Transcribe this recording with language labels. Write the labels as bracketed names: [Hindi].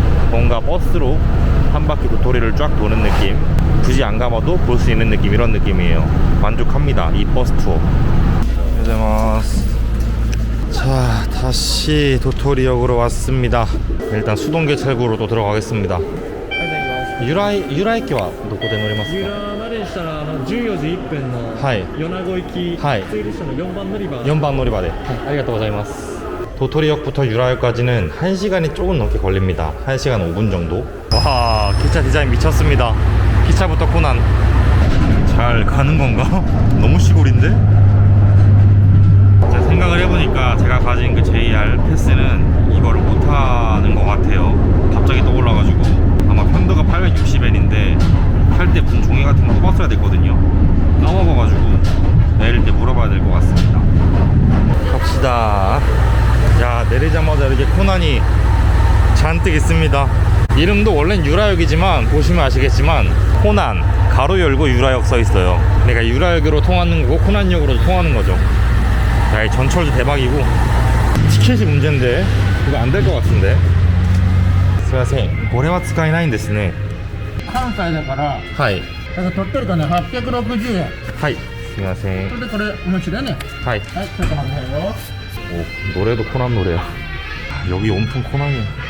[Korean] 뭔가 버스로 한 바퀴 도토리를 쫙 도는 느낌, 굳이 안 가봐도 볼 수 있는 느낌, 이런 느낌이에요. 만족합니다, 이 버스 투어. 안녕하세요. 자, 다시 도토리역으로 왔습니다. 일단 수동계철구로 또 들어가겠습니다. [Japanese] 유라駅はどこで乗れますか？ユラまでにしたら14時1分のはい米子行きはい普通列車の4番乗り場 4번 놀이바대. 아りがとうございます. [Korean] 도토리역부터 유라역까지는 1시간이 조금 넘게 걸립니다. 1시간 5분 정도. 와, 기차 디자인 미쳤습니다. 기차부터 코난. 잘 가는 건가? 너무 시골인데? 제가 생각을 해보니까 제가 가진 그 JR 패스는 이거를 못하는 것 같아요. 갑자기 떠올라가지고. 아마 편도가 860엔인데 탈 때 무슨 종이 같은 거 뽑았어야 됐거든요. 까먹어가지고 내릴 때 물어봐야 될 것 같습니다. 갑시다. 야, 내리자마자 이렇게 코난이 잔뜩 있습니다. 이름도 원래는 유라역이지만 보시면 아시겠지만 코난 가로 열고 유라역 써 있어요. 그러니까 유라역으로 통하는 거고 코난역으로 통하는 거죠. 야, 이 전철도 대박이고 티켓이 문제인데 이거 안 될 것 같은데. [Japanese] すいません、これは使えないんですね。関西だからはい。だから取ってるとね860円はい。すいません。それでこれお持ちだよねはい。はいちょっと待ってよ [Korean] 오, 노래도 코난 노래야. 여기 온통 코난이야.